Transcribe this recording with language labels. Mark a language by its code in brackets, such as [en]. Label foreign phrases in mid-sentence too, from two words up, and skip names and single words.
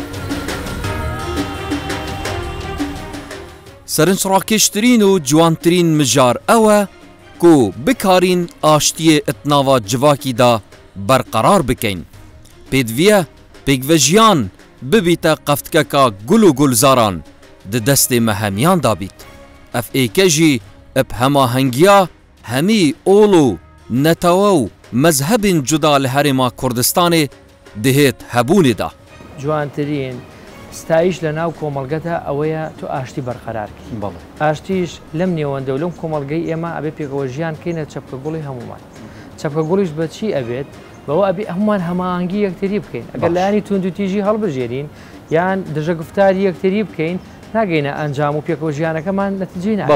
[ku] سەرنجڕاکێشترین و جوانترین مژار ئەوە کو بکارین ئاشتیە ئەتناوا جڤاکیدا بەرقەرار بکەین. پێدڤیە پێکڤەژیان ببیتە قەفتکەکە گوڵ و گولزاران di destê me hemiyan dabît. Ev êke jî eb hemahengiya hemî ol û netewe û mezhebên cuda li Herêma Kurdistanê dihêt hebûnê da. [ckb] جوانترین ستایش لە ناو کۆمەڵگەتە ئەوەیە تو ئاشتی بەرقەرارکی ئاشتیش لەم نێوەندە و لەم کۆمەڵگەی ئێمە ئەبێ پێکەوە ژیان کەینە چەپکە گوڵی هەمومان. چەپکە گوڵیش بە چی ئەبێت بەوە ئەبێ هەمومان هەماهەنگی یەکتری بکەین ئەگەر لایانی تونند و تیژی هەڵبژێرین یان دژە گفتاری یەکتری بکەین ناگەینە ئەنجام و پێکەوە ژیانەکەمان نەتیجەی نابێت.